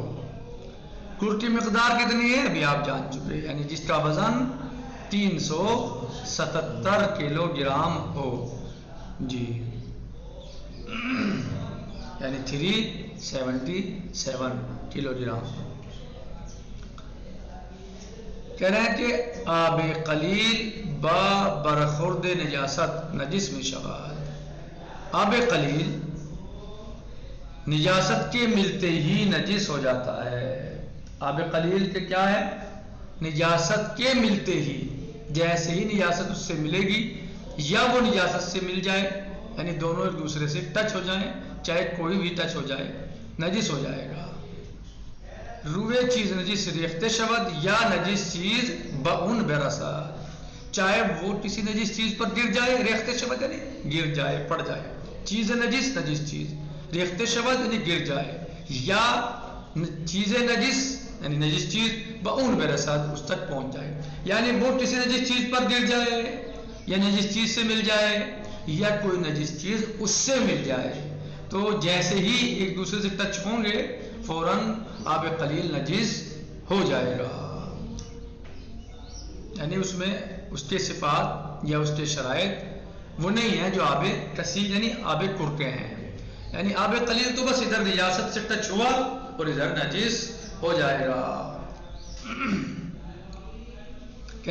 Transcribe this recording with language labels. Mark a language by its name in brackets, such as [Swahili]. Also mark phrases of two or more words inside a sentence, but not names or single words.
[Urdu] کر کی مقدار کتنی ہے ابھی آپ جان چکے، یعنی جس کا وزن 377 کلو گرام ہو، جی یعنی 377 کلو گرام۔ کہہ رہے ہیں کہ [Persian] آب قلیل با برخورد نجاست نجس میں شود، [Urdu] آب قلیل نجاست کے ملتے ہی نجس ہو جاتا ہے۔ آب قلیل کے کیا ہے؟ نجاست کے ملتے ہی، جیسے ہی نجاست اس سے ملے گی یا وہ نجاست سے مل جائے، یعنی دونوں ایک دوسرے سے ٹچ ہو جائیں، چاہے کوئی بھی ٹچ ہو جائے، نجس ہو جائے گا۔ [Persian] روئے چیز نجس ریخت شود یا نجس چیز باون برسد، [Urdu] چاہے وہ کسی نجس چیز پر گر جائے، [Persian] ریخت شود یعنی [Urdu] گر جائے، پڑ جائے، [Persian] چیز نجس [Urdu] نجس چیز، [Persian] ریخت شود [Urdu] یعنی گر جائے، یا [Persian] چیز نجس [Urdu] یعنی نجس چیز [Persian] باون برسد [Urdu] اس تک پہنچ جائے، یعنی وہ کسی نجس چیز پر گر جائے یا نجس چیز سے مل جائے یا کوئی نجس چیز اس سے مل جائے، تو جیسے ہی ایک دوسرے سے ٹچ ہوں گے فوراً آب قلیل نجس ہو جائے گا، یعنی اس میں اس کے صفات یا اس کے شرائط وہ نہیں ہیں جو آب کثیر یعنی آب کر کے ہیں، یعنی آب قلیل تو بس ادھر نجاست سے ٹچ ہوا اور ادھر نجس ہو جائے گا۔